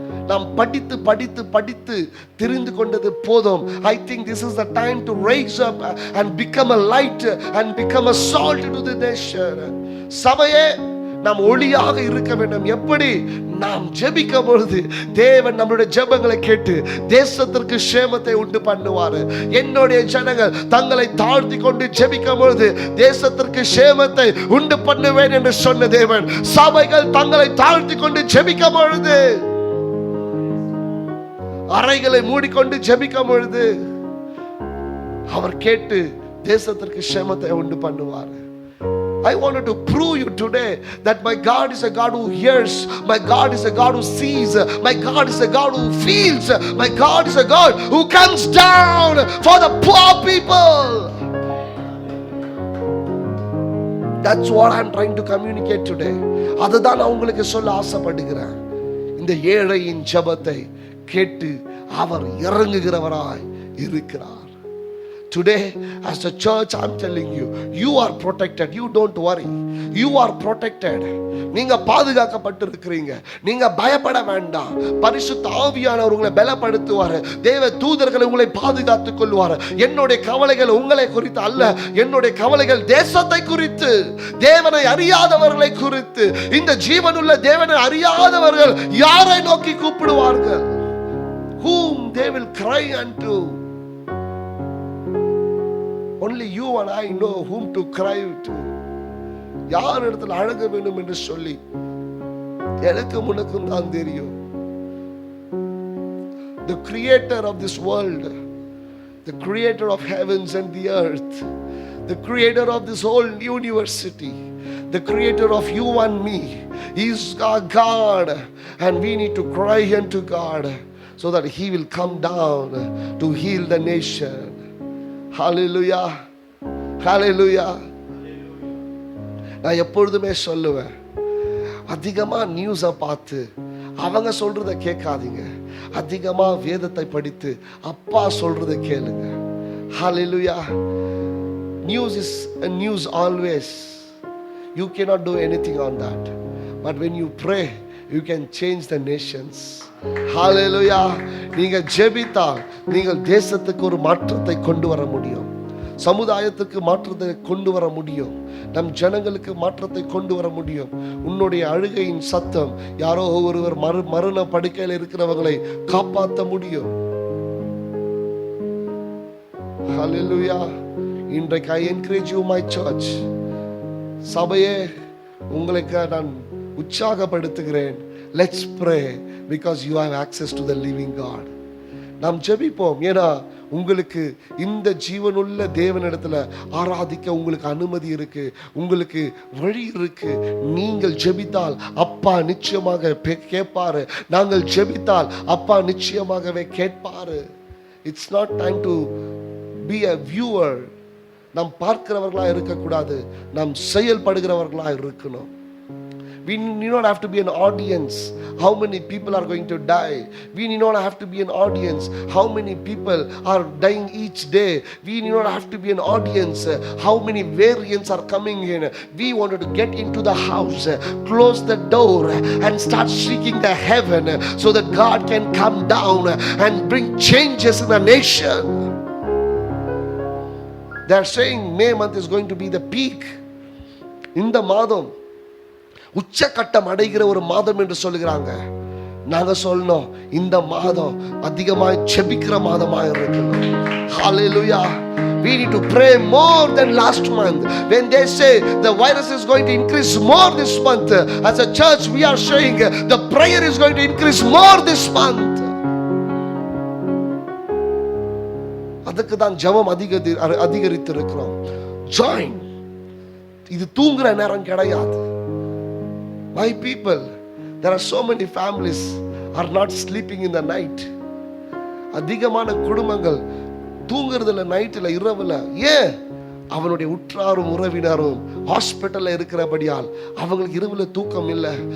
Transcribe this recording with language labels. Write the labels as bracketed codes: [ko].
[ta] நாம் படித்து படித்து படித்து தெரிந்து கொண்டது போதும். [en] I think this is the time to raise up and become a light and become a salt to the nation. [ta] சபையே, நாம் ஒளியாக இருக்க வேண்டும். எப்படி? நாம் ஜெபிக்கும் பொழுது தேவன் நம்முடைய ஜெபங்களை கேட்டு தேசத்திற்கு சேமத்தை உண்டு பண்ணுவார். என்னுடைய ஜனங்கள் தங்களை தாழ்த்தி கொண்டு ஜெபிக்கும் பொழுது தேசத்திற்கு சேமத்தை உண்டு பண்ணுவேன் என்று சொன்ன தேவன், சபைகள் தங்களை தாழ்த்தி கொண்டு ஜெபிக்கும் பொழுது, அறைகளை மூடிக்கொண்டு ஜெபிக்கும் பொழுது அவர் கேட்டு தேசத்திற்கு சேமத்தை உண்டு பண்ணுவார். [en] I wanted to prove you today that my God is a God who hears, my God is a God who sees, my God is a God who feels, my God is a God who comes down for the poor people. That's what I'm trying to communicate today. [ta] அதுதான் நான் உங்களுக்கு சொல்ல ஆசைப்படுகிறேன். இந்த ஏழையின் ஜெபத்தை கேட்டு அவர் இறங்குகிறவராய் இருக்கிறார். [en] Today, as a church, I'm telling you, you are protected. You don't worry. You are protected. [ta] நீங்க பாதுகாக்கப்பட்டிருக்கிறீங்க. நீங்க பயப்பட வேண்டாம். பரிசுத்த ஆவியானவர் உங்களை பலப்படுத்துவார். தேவ தூதர்கள் உங்களை பாதுகாத்துக் கொள்வார். என்னுடைய கவலைகள் உங்களை குறித்து அல்ல. என்னுடைய கவலைகள் தேசத்தை குறித்து, தேவனை அறியாதவர்களை குறித்து. இந்த ஜீவனுள்ள தேவனை அறியாதவர்கள் யாரை நோக்கி கூப்பிடுவார்கள்? [en] Whom they will cry unto. Only you and I know whom to cry to. [ta] யார் இடத்துல அழக வேண்டும் என்று சொல்லி எனக்கு உனக்கும் தான் தெரியும். [en] The creator of this world, the creator of heavens and the earth, the creator of this whole university, the creator of you and me, is our God, and we need to cry unto God so that he will come down to heal the nation. Hallelujah. Hallelujah. [ta] நான் எப்பொழுதுமே சொல்லுவேன், அதிகமா நியூஸை பார்த்து அவங்க சொல்றத கேட்காதீங்க. அதிகமா வேதத்தை படித்து அப்பா சொல்றத கேளுங்க. [en] Hallelujah. News is a news always. You cannot do anything on that. But when you pray, you can change the nations. Hallelujah. [ta] நீங்க ஜெபித்தால் நீங்கள் தேசத்துக்கு ஒரு மாற்றத்தை கொண்டு வர முடியும். சமுதாயத்துக்கு மாற்றத்தை கொண்டு வர முடியும். நம் ஜனங்களுக்கு மாற்றத்தை கொண்டு வர முடியும். உன்னுடைய அழுகையின் சத்தம் யாரோ ஒருவர் மரண படுக்கையில் இருக்கிறவங்களை காப்பாற்ற முடியும். [en] Hallelujah. [ta] இன்றைக்கு [en] I encourage you, my church. [ta] சபையே, உங்களுக்கு நான் உற்சாகப்படுத்துகிறேன். [en] Let's pray because you have access to the living God. [ta] நாம் ஜெபிப்போம். ஏன்னா உங்களுக்கு இந்த ஜீவனுள்ள தேவனிடத்துல ஆராதிக்க உங்களுக்கு அனுமதி இருக்கு, உங்களுக்கு வழி இருக்கு. நீங்கள் ஜெபித்தால் அப்பா நிச்சயமாக கேட்பாரு. நாங்கள் ஜெபித்தால் அப்பா நிச்சயமாகவே கேட்பாரு. [en] It's not time to be a viewer. [ta] நாம் பார்க்கிறவர்களா இருக்கக்கூடாது, நாம் செயல்படுகிறவர்களா இருக்கணும். [en] We need not have to be an audience. How many people are going to die? We need not have to be an audience. How many people are dying each day? We need not have to be an audience. How many variants are coming in? We wanted to get into the house, close the door and start seeking the heaven so that God can come down and bring changes in the nation. They are saying May month is going to be the peak. [ta] இந்த மாதம் உச்சக்கட்டம் அடைகிற ஒரு மாதம் என்று சொல்லுகிறாங்க. நாங்க சொல்லணும், இந்த மாதம் அதிகமாய் ஜெபிக்கிற மாதமாய் இருக்கணும். [en] Hallelujah. We need to pray more than last month. When they say the virus is going to increase more this month, as a church we are saying the prayer is going to increase more this month. [ta] அதுக்கு தான் ஜெபம் அதிகரித்து இருக்கிறோம். [en] Join. [ta] இது தூங்குற நேரம் கிடையாது. [en] My people, there are so many families are not sleeping in the night. [ta] அதிகமான குடும்பங்கள் தூங்குறதுல நைட்ல இரவுல. ஏன்? அவனுடைய உற்றாரும் உறவினரும் ஹாஸ்பிட்டல்ல இருக்கிறபடியால் அவங்களுக்கு இரவுல தூக்கம் இல்லை.